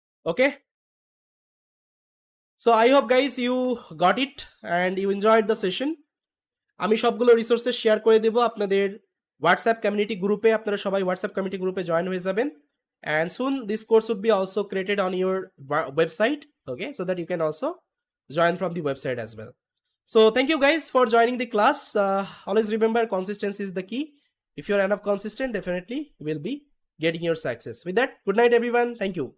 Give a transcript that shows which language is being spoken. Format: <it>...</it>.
<en>Okay, so I hope guys you got it and you enjoyed the session.</en> <bn>আমি সবগুলো resources share করে দেব আপনাদের WhatsApp community গ্রুপে, আপনারা সবাই হোয়াটসঅ্যাপ কমিউনিটি গ্রুপে জয়েন হয়ে যাবেন।</bn> <en>And soon this course would be also created on your website, okay, so that you can also join from the website as well. So thank you guys for joining the class. Always remember, consistency is the key. If you're enough consistent, definitely you will be getting your success. With that, good night everyone. Thank you.</en>